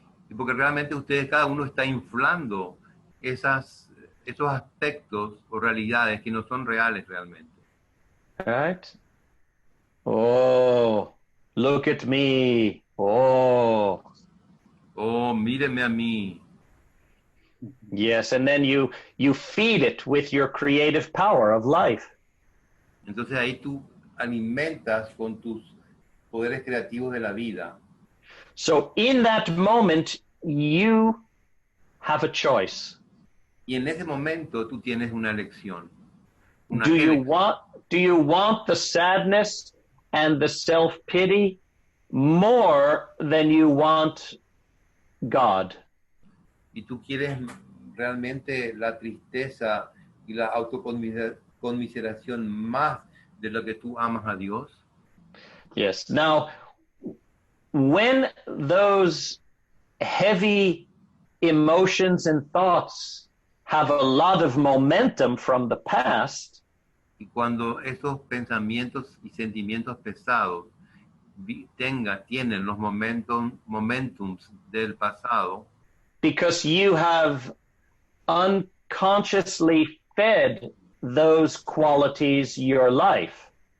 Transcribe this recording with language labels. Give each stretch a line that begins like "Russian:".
Spanish: Y porque realmente ustedes, cada uno está inflando esos aspectos o realidades que no son reales realmente.
English: Right? Oh, look at me. Oh,
Spanish: míreme a mí.
English: Yes, and then you feed it with your creative power of life.
Spanish: Entonces ahí tú alimentas con tus poderes creativos de la vida.
English: So in that moment, you have a choice.
Spanish: Y en ese momento tú tienes una elección.
English: Do you want the sadness and the self-pity more than you want God?
Spanish: Y tú quieres realmente la tristeza y la autoconmiseración más de lo que tú amas a Dios.
English: Yes. Now, when those heavy emotions and thoughts have a lot of momentum from the past,
Spanish: y cuando esos pensamientos y sentimientos pesados tienen los momentums del pasado,
English: because you have unconsciously fed those qualities your life,